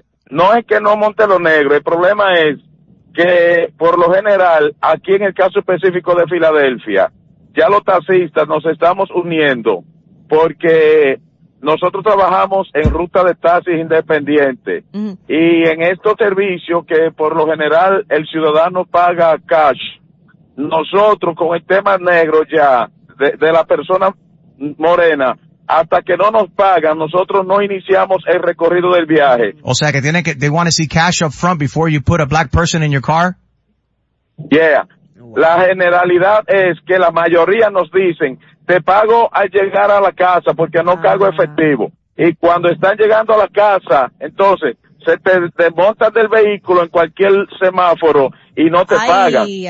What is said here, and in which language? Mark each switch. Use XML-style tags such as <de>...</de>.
<es>No es que no monte lo negro. El problema es que, por lo general, aquí en el caso específico de Filadelfia, ya los taxistas nos estamos uniendo porque nosotros trabajamos en ruta de taxis independiente. Y en estos servicios que por lo general el ciudadano paga cash, nosotros con el tema negro ya de la persona morena, hasta que no nos pagan, nosotros no iniciamos el recorrido del viaje. O sea, que tienen que,</es> <en>they want to see cash up front before you put a black person in your car? Yeah.</en> <es>La generalidad es que la mayoría nos dicen, te pago al llegar a la casa porque no cargo efectivo. Y cuando están llegando a la casa, entonces, se te desmontas del vehículo en cualquier semáforo y no te pagan.</es>